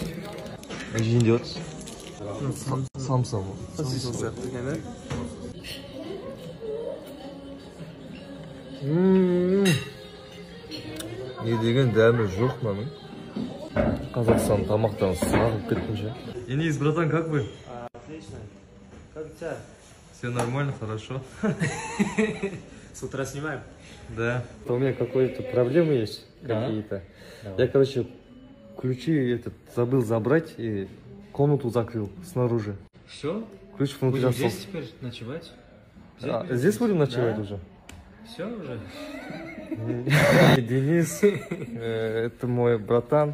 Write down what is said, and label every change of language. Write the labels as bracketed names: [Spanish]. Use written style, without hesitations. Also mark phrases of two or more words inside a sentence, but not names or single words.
[Kazakh] Жейін деп отырсың? Самса. Не деген дәмі жоқ мынаның. Қазақстан тамақтан сағып кеттім ше. [Russian] Денис, братан, как вы? Отлично. Как у тебя? Все нормально, хорошо. С утра снимаем? Да. У меня какие-то проблемы есть какие-то. Я, короче, ключи забыл забрать и комнату закрыл снаружи. Все? Ключ внутри остался. Здесь теперь ночевать? Здесь будем ночевать уже? Все уже? Денис, это мой братан.